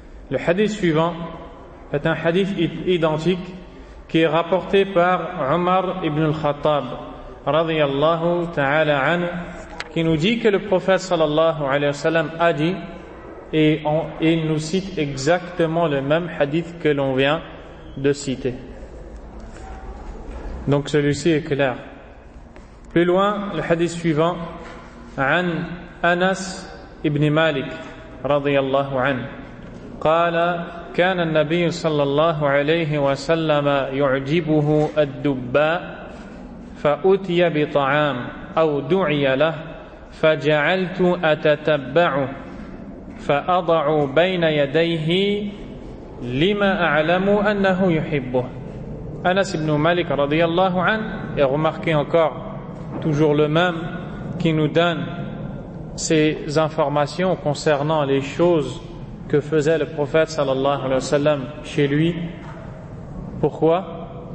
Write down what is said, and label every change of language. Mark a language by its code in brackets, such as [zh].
[fr] Le hadith suivant est un hadith identique qui est rapporté par Umar ibn al-Khattab radiyallahu ta'ala anhu, qui nous dit que le prophète sallallahu alayhi wa sallam a dit, et il nous cite exactement le même hadith que l'on vient de citer. Donc celui-ci est clair. Plus loin, le hadith suivant, [ar] عن أنس ابن مالك رضي الله عنه قال كان النبي صلى الله عليه وسلم يعجبه الدباء فأتي بطعام أو دعي له فجعلت أتتبعه فأضع بين يديه لما أعلم أنه يحبه. أنس ابن مالك رضي الله عنه [fr] et remarquez encore, toujours le même, qui nous donne ces informations concernant les choses que faisait le prophète sallallahu alayhi wa sallam chez lui. Pourquoi?